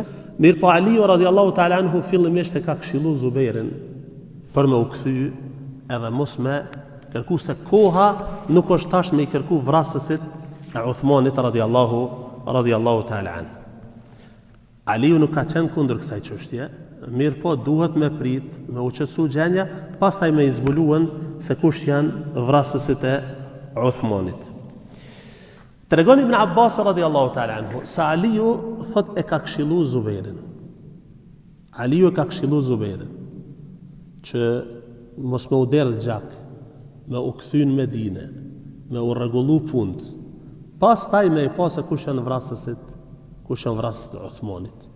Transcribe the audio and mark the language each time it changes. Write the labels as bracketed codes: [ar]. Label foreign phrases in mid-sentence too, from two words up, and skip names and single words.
[sq] Mirë po Aliu [ar] رضي الله تعالى عنه [sq] fillimisht e ka këshillu Zubairin për me u kthy edhe mos me kërku se koha nuk është tash me i kërku vrasësit e Uthmanit [ar] رضي الله تعالى عن. [sq] Aliu nuk ka qenë kundër kësaj çështje, mirë po duhet me prit, me u qetësu gjendja, pastaj me i zbuluan se kush janë vrasësit e Uthmanit. Tregon Ibn Abbas [ar] رضي الله تعالى عنه [sq] se Aliu thot e ka këshillu Zubairin. Aliu e ka këshillu Zubairin që mos me u derë gjak, me u kthy në Medinë, me u rregullu punët. Pastaj me i pa se kush janë vrasësit e Uthmanit.